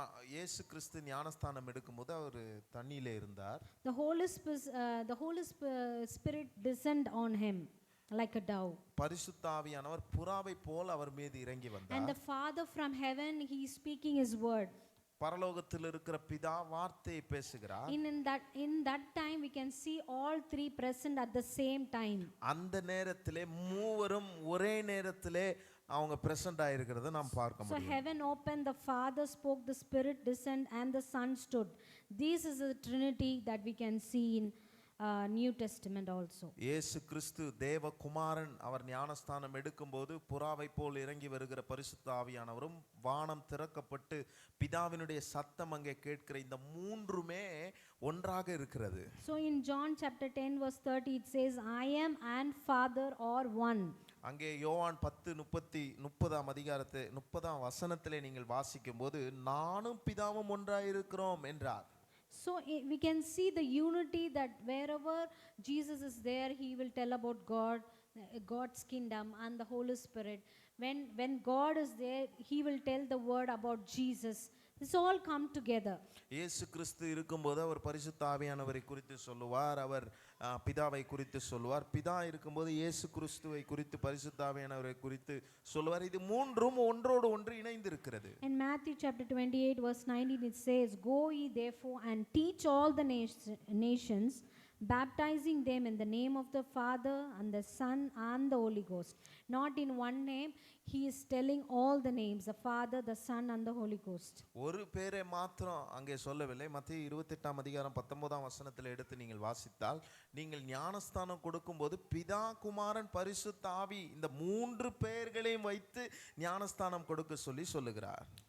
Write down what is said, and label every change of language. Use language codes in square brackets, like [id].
[ta] இயேசு கிறிஸ்து ஞானஸ்தானம் எடுக்கும்போது அவர் தண்ணியிலே இருந்தார். [en] The Holy Spirit descend on him like a dove. [ta] பரிசுத்த ஆவியானவர் புறாவை போல் அவர் மீது இறங்கி வந்தார். [en] And the Father from heaven, he is speaking his word. [ta] பரலோகத்தில் இருக்கிற பிதா வார்த்தையை பேசுகிறார். [en] In that time we can see all three present at the same time. [ta] அந்த நேரத்திலே மூவரும் ஒரே நேரத்திலே அவங்க பிரசன்ட் ஆயிருக்கிறத நாம் பார்க்க [en] So [ta] முடியும். [en] heaven opened, the Father spoke, the Spirit descended, and the Son stood. This is the Trinity that we can see in New Testament also. [ta] இயேசு கிறிஸ்து தேவகுமாரன் அவர் ஞானஸ்தானம் எடுக்கும்போது புறாவை போல் இறங்கி வருகிற பரிசுத்த ஆவியானவரும் வானம் திறக்கப்பட்டு பிதாவினுடைய சத்தம் அங்கே கேட்கிற இந்த மூன்றுமே ஒன்றாக இருக்கிறது. [en] So in John chapter 10 verse 30 it says, I am and Father are one. [ta] அங்கே யோவான் 10:30 அதிகாரத்தை 30 வசனத்திலே நீங்கள் வாசிக்கும் போது நானும் பிதாவும் ஒன்றாயிருக்கிறோம் என்றார். [en] So we can see the unity that wherever Jesus is there, he will tell about God, God's kingdom and the Holy Spirit. When God is there, he will tell the word about Jesus. This all come together. [ta] இயேசு கிறிஸ்து இருக்கும்போது அவர் பரிசுத்த ஆவியானவரை குறித்து சொல்லுவார், அவர் பிதாவை குறித்து சொல்லுவார். பிதா இருக்கும்போது இயேசு கிறிஸ்துவை குறித்து பரிசுத்த ஆவியானவரை குறித்து சொல்லுவார். இது மூன்றும் ஒன்றோடு ஒன்று இணைந்து இருக்கிறது. [en] In Matthew chapter 28 verse 19 it says, Go ye therefore and teach all the nations, baptizing them in the name of the Father and the Son and the Holy Ghost. Not in one name, he is telling all the names, the Father, the Son and the Holy Ghost. [ta] ஒரு பேரை மாத்திரம் அங்கே சொல்லவில்லை. மத்தேயு 28 அதிகாரம் 19 வசனத்தில் எடுத்து நீங்கள் வாசித்தால், நீங்கள் ஞானஸ்தானம் கொடுக்கும்போது பிதா குமாரன் பரிசுத்த ஆவி இந்த மூன்று பெயர்களையும் வைத்து ஞானஸ்தானம் கொடுக்க சொல்லுகிறார்.